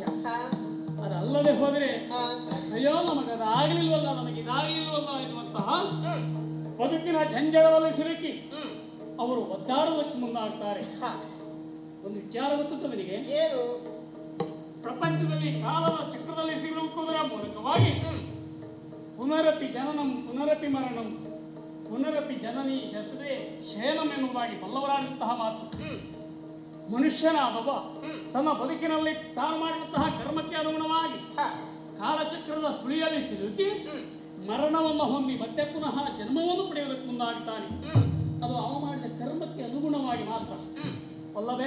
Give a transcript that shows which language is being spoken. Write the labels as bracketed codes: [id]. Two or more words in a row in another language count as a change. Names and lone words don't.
[kn] ಅದಲ್ಲದೆ ಹೋದರೆ ಅಯ್ಯೋ ನಮಗದಾಗಲಿಲ್ವಲ್ಲ, ನಮಗಿದಾಗಲಿಲ್ವಲ್ಲ ಎನ್ನುವಂತಹ ಬದುಕಿನ ಜಂಜಡದಲ್ಲಿ ಸಿಲುಕಿ ಅವರು ಒದ್ದಾಡುವುದಕ್ಕೆ ಮುಂದಾಗ್ತಾರೆ. ಒಂದು ವಿಚಾರ ಗೊತ್ತುಂಟ ನಿನಗೆ? ಏನು? ಪ್ರಪಂಚದಲ್ಲಿ ಕಾಲದ ಚಕ್ರದಲ್ಲಿ ಸಿಲುಕುವುದರ ಮೂಲಕವಾಗಿ [sa] ಪುನರಪಿ ಜನನಂ ಪುನರಪಿ ಮರಣಂ ಪುನರಪಿ ಜನನಿ ಜಗದೇ ಶಯನಂ [kn] ಎನ್ನುವುದಾಗಿ ಬಲ್ಲವರಾದಂತಹ ಮಾತು. ಮನುಷ್ಯನಾದವ ತನ್ನ ಬದುಕಿನಲ್ಲಿ ತಾನು ಮಾಡಿದಂತಹ ಕರ್ಮಕ್ಕೆ ಅನುಗುಣವಾಗಿ ಕಾಲಚಕ್ರದ ಸುಳಿಯಲ್ಲಿ ಸಿಲುಕಿ ಮರಣವನ್ನು ಹೊಂದಿ ಮತ್ತೆ ಪುನಃ ಜನ್ಮವನ್ನು ಪಡೆಯುವುದಕ್ಕೆ ಮುಂದಾಗುತ್ತಾನೆ. ಅದು ಅವ ಮಾಡಿದ ಕರ್ಮಕ್ಕೆ ಅನುಗುಣವಾಗಿ ಮಾತ್ರ ಅಲ್ಲವೇ?